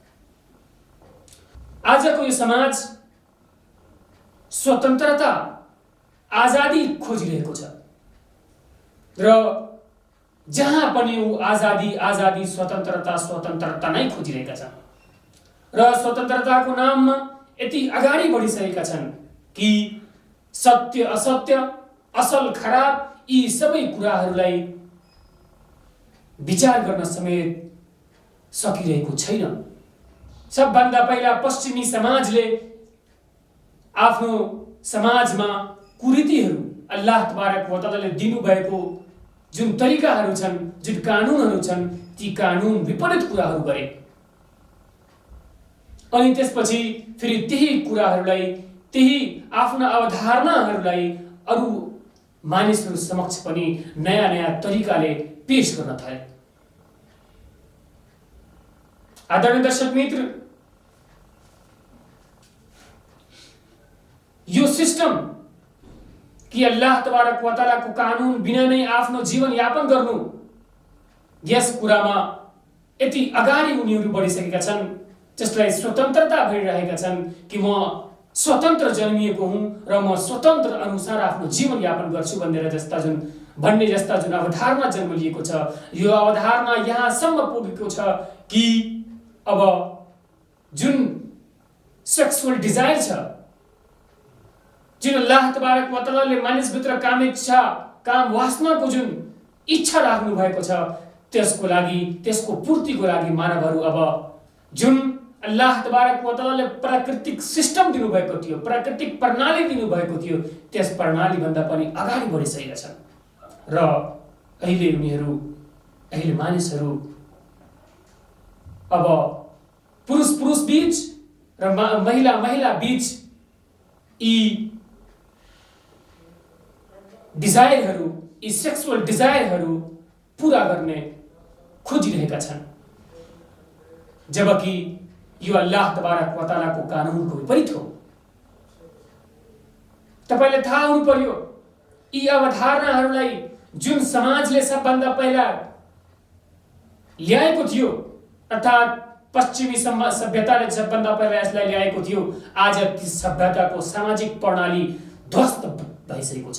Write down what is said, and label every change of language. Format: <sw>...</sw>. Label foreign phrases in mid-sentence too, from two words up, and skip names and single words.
<ne>आजको यो समाज स्वतन्त्रता, आजादी खोजिरहेको छ र जहाँ पनि ऊ आजादी स्वतन्त्रता नै खोजिरहेका छन् र स्वतन्त्रताको नाममा यति अगाडि बढिसकेका छन् कि सत्य असत्य, असल खराब यी सबै कुराहरूलाई विचार गर्न समेत सकिरहेको छैन। सबभन्दा पहिला पश्चिमी समाजले आफ्नो समाजमा कुरीतिहरू,</ne> <ar>الله تبارك وتعالى</ar> <ne>दिनुभएको जुन तरिकाहरू छन्, जुन कानुनहरू छन्, ती कानुन विपरीत कुराहरू गरे। अनि त्यसपछि फेरि त्यही कुराहरूलाई, त्यही आफ्ना अवधारणाहरूलाई अरू मानिसहरू समक्ष पनि नयाँ नयाँ तरिकाले पेश गर्न थाले। आदरणीय दर्शक मित्र, यो सिस्टम कि</ne> <ar>الله تبارك وتعالى</ar> <ne>कानुन बिना नै आफ्नो जीवन यापन गर्नु, यस कुरामा यति अगाडि उनीहरू बढिसकेका छन्, जसलाई स्वतन्त्रता भइरहेका छन् कि म स्वतन्त्र जन्मिएको हुँ र म स्वतन्त्र अनुसार आफ्नो जीवन यापन गर्छु भन्ने जस्ता जुन अवधारणा जन्म लिएको छ, यो अवधारणा यहाँसम्म पुगेको छ कि अब जुन</ne> <en>sexual desire</en> <ne>छ, जुन</ne> <ar>الله تبارك وتعالى</ar> <ne>मानिसभित्र काम इच्छा, काम वासनाको जुन इच्छा राख्नु भएको छ, त्यसको लागि, त्यसको पूर्तिको लागि मानवहरू अब जुन</ne> <ar>الله تبارك وتعالى</ar> <ne>प्राकृतिक सिस्टम दिनुभएको थियो, प्राकृतिक प्रणाली दिनुभएको थियो, त्यस प्रणाली भन्दा पनि अगाडि बढिसकेका छन् र अहिले मानिसहरू अब पुरुष बीच र महिला बीच यी डिजायरहरू, यी</ne> <en>sexual desires</en> <ne>पूरा गर्ने खोजिरहेका छन्, जबकि यो</ne> <ar>الله تبارك وتعالى</ar> <ne>कानुनको विपरीत हो। तपाईलाई थाहा हुनु पर्यो, यी अवधारणाहरूलाई जुन समाजले सबभन्दा पहिला ल्याएको थियो, अर्थात् पश्चिमी सभ्यताले सबभन्दा पहिला यसलाई ल्याएको थियो, आज ती सभ्यताको सामाजिक प्रणाली ध्वस्त भइसकेको छ।</ne>